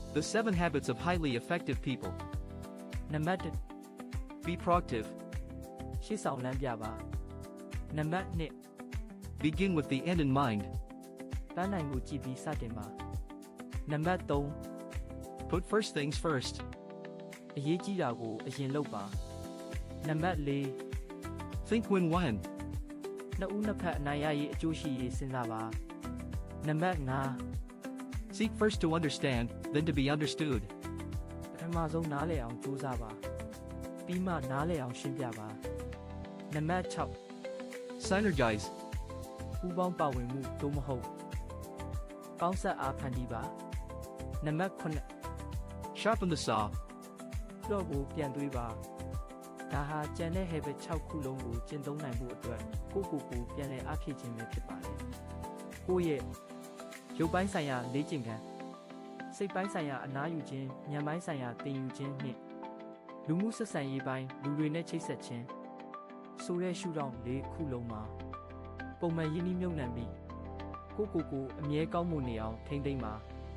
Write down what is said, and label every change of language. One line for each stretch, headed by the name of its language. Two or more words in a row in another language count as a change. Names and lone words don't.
English: The 7 habits of highly effective people.
Burmese: နံပါတ်1
English: Be proactive.
Burmese: ရှေ့ဆောင်လမ်းပြပါနံပါတ်2
English: Begin with the end in mind.
Burmese: ပန်းနိုင်မှုကြည့်ပြီးစတင်ပါနံပါတ်3
English: Put first things first.
Burmese: အရေးကြီးတာကိုအရင်လုပ်ပါနံပါတ်4
English: Think win-win.
Burmese: နှစ်ဦးနှစ်ဖက်အနိုင်ရရေးအကျိုးရှိရေးစဉ်းစားပါနံပါတ်5
English: Seek first to understand, then to be understood.
Burmese: ပထမဆုံးနားလည်အောင်ကြိုးစားပါပြီးမှနားလည်အောင်ရှင်းပြပါနံပါတ်6
English: Synergize.
Burmese: ပူးပေါင်းပါဝင်မှုသို့မဟုတ်ပေါင်းဆက်အားဖန်တီးပါနံပါတ်9
English: Sharpen the saw.
Burmese: တော့ကိုပြန်တွေးပါဒါဟာကြံတဲ့ habit 6ခုလုံးကိုကျင့်သုံးနိုင်မှုအတွက်ကိုပြန်လည်အားဖြည့်ခြင်းပဲဖြစ်ပါတယ်ကိုယ့်ရဲ့ရုပ်ပိုင်းဆိုင်ရာလေ့ကျင့်ခန်းစိတ်ပိုင်းဆိုင်ရာအနားယူခြင်းဉာဏ်ပိုင်းဆိုင်ရာသင်ယူခြင်းနှင့်လူမှုဆက်ဆံရေးပိုင်းလူတွေနဲ့ချိတ်ဆက်ခြင်းဆိုတဲ့ရှုထောင့်၄ခုလုံးမှာပုံမှန်ရင်းနှီးမြှုပ်နှံပြီးကိုအမြဲကောင်းမွန်နေအောင်ထိန်းသိမ်းပါ